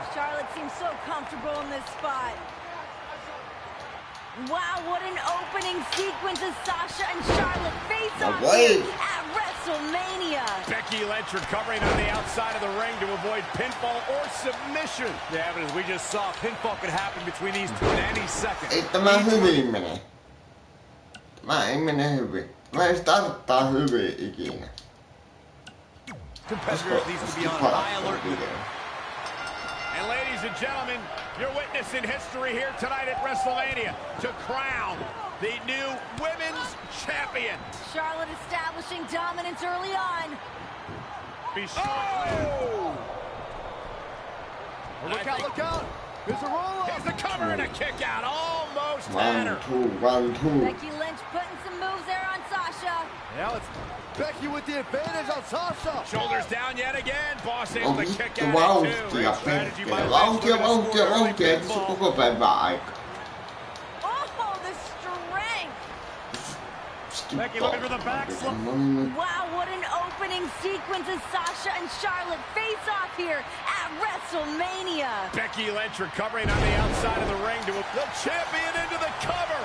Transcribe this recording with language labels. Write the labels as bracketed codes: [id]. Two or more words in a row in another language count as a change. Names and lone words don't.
[en] Charlotte seems so comfortable in this spot. Wow, what an opening sequence as Sasha and Charlotte face off here at WrestleMania. Becky Lynch recovering on the outside of the ring to avoid pinfall or submission. Yeah, but as we just saw, pinfall could happen between these two in any second. [fi] Ei tämä hyvin mene. Tämä ei mene hyvin. Tämä ei starttaa hyvin ikinä. [en] Competitors needs to be on high alert. And ladies and gentlemen, you're witnessing history here tonight at WrestleMania to crown the new women's champion. Charlotte establishing dominance early on. Be sure. Look out, look out. There's a roll-up. Here's the cover and a kick out. Almost had her. 1-2. Becky Lynch putting some moves there on Sasha. Now it's Becky with the advantage on Sasha. Shoulders down yet again. Boss able to kick at it too. [fi] Vauhtia, perkele. Vauhtia. Ei tässä koko päivää aika. [en] Oh, the strength. Becky looking for the backslide. Wow, what an opening sequence as Sasha and Charlotte face off here at WrestleMania. Becky Lynch recovering on the outside of the ring to the champion into the cover.